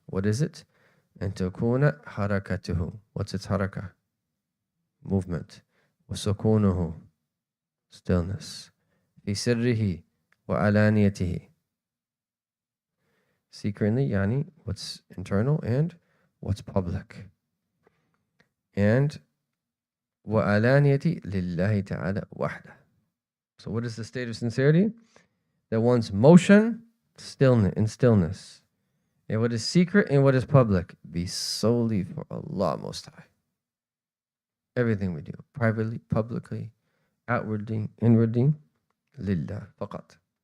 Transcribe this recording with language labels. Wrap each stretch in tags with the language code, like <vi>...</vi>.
<en>What is it?</en> <ar>أَن تَكُونَ حَرَكَتُهُ.</ar> <en>What's its harakah? Movement. وَسُكُونُهُ. Stillness.</en> <ar>فِي سِرِّهِ وَعَلَانِيَتِهِ.</ar> <en>Secretly, yani, what's internal and what's public.</en> <ar>And وَعَلَانِيَتِهِ لِلَّهِ تَعَالَى وَحْدَهُ.</ar> <en>So what is the state of sincerity? That one's motion, stillness. And what is secret and what is public? Be solely for Allah Most High. Everything we do, privately, publicly, outwardly, inwardly, lillah, faqat.</en>